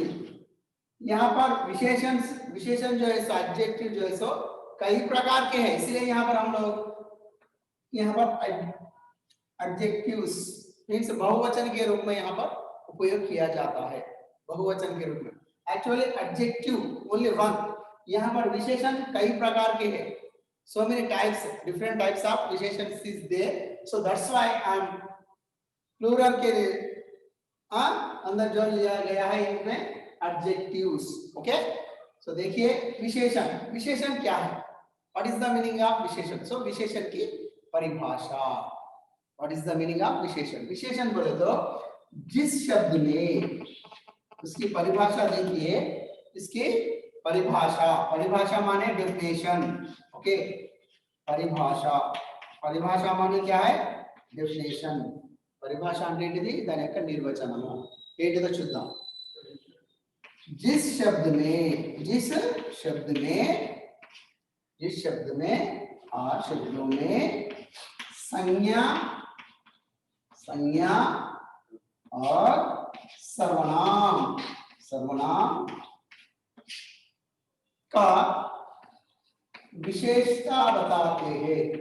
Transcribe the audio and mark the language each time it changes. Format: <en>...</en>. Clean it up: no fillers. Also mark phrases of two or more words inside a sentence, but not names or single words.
<hi>यहाँ पर विशेषण जो है सो एडजेक्टिव जो है सो कई प्रकार के हैं, इसलिए यहाँ पर हम लोग</hi> <en>adjectives means</en> <hi>बहुवचन के रूप में यहाँ पर उपयोग किया जाता है। बहुवचन के रूप में</hi> <en>actually adjective only one.</en> <hi>यहाँ पर विशेषण कई प्रकार के हैं।</hi> <en>So many types, different types of विशेषण is there. So that's why I am plural</en> <hi>के अंदर जो लिया गया है इनमें एडजेक्टिव्स। ओके, सो देखिए विशेषण क्या है?</hi> <en>what is the meaning of विशेषण?</en> <hi>सो विशेषण की परिभाषा।</hi> <en>what is the meaning of</en> <hi>विशेषण? विशेषण बोले तो जिस शब्द में, उसकी परिभाषा देखिए, इसकी परिभाषा माने डेफिनेशन। ओके, परिभाषा माने क्या है? डेफिनेशन। परिभाषा</hi> <te>అంటే ఏంటిది? దాని యొక్క నిర్వచనము ఏంటిదో చూద్దాం।</te> <hi>जिस शब्द में और शब्दों में संज्ञा और सर्वनाम का विशेषता बताते हैं।</hi>